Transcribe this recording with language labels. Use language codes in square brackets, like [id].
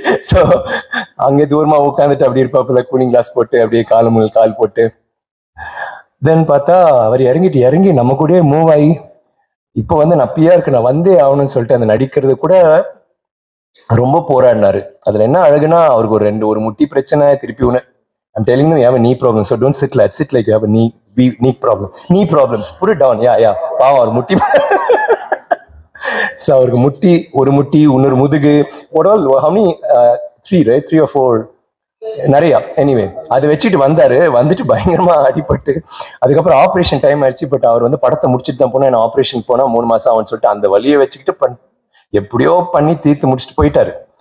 [ta] So அங்கே தூரமா உட்காந்துட்டு அப்படி இருப்பாப்புல, கூலிங் கிளாஸ் போட்டு அப்படியே கால் போட்டு. தென் பார்த்தா அவர் இறங்கி நம்ம கூடயே மூவ் ஆகி இப்போ வந்து நான் பிஆருக்கு நான் வந்தே ஆகணும்னு சொல்லிட்டு அந்த நடிக்கிறது கூட ரொம்ப போராடினாரு. அதுல என்ன அழகுனா அவருக்கு ஒரு முட்டி பிரச்சனை, திருப்பி ஒன்று [en] I'm telling you, you have a knee problem, so don't sit like you have a knee problems, put it down. [ta] Yeah பாவம் அவர் முட்டி. ஸோ அவருக்கு ஒரு முட்டி இன்னொரு முதுகு, [en] how many 3 right 3 or 4 [ta] நிறையா. எனிவே அதை வச்சுட்டு வந்துட்டு பயங்கரமா அடிபட்டு அதுக்கப்புறம் ஆப்ரேஷன் டைம் ஆயிடுச்சு. பட் அவர் வந்து படத்தை முடிச்சுட்டு தான் போனா, ஆப்ரேஷன் போனா 3 மாசம் ஆகும்னு சொல்லிட்டு அந்த வலியை வச்சுக்கிட்டு எப்படியோ பண்ணி தீர்த்து முடிச்சுட்டு போயிட்டாரு.